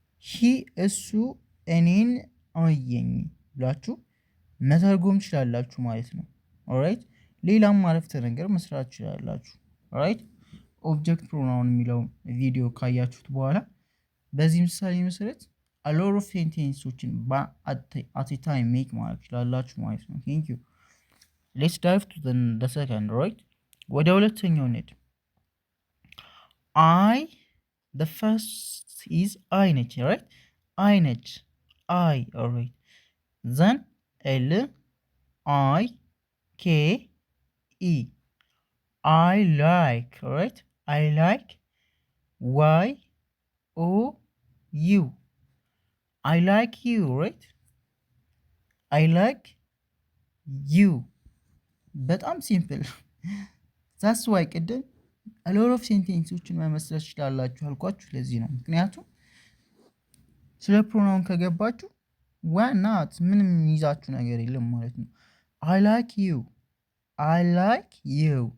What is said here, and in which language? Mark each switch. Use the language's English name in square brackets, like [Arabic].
[Amharic] ሂ እሱ እኔን አየኝ ብላችሁ መተርጎም ትችላላችሁ ማለት ነው። ኦልራይት ሌላም አረፍተ ነገር መስራት ትችላላችሁ። ኦልራይት ኦብጀክት ፕሮናውን የሚለው ቪዲዮ ካያችሁት በኋላ በዚህ ምሳሌ መሰረት [English] a lot of sentences-ዎችን at a time make [Amharic] ማለት ትችላላችሁ ማለት ነው። thank you. [English] let's dive to the second. right [Amharic] ወደ ሁለተኛው እንሂድ። [English] the first is I ነች። right I ነች። alright then LIKE I like. alright [Amharic] አይ ላይክ ዋይ ኦ ዩ አይ ላይክ ዩ ራይት አይ ላይክ ዩ በጣም ሲምፕል ዛስ ዋይ ቅድም ሎት ኦፍ ሴንቴንሶችን መመስረት ትችላላችሁ አልኳችሁ ለዚህ ነው ምክንያቱም ስለ ፕሮናውን ከገባችሁ ዋናት ምንም የሚይዛችሁ ነገር የለም ማለት ነው [English] አይ ላይክ ዩ አይ ላይክ ዩ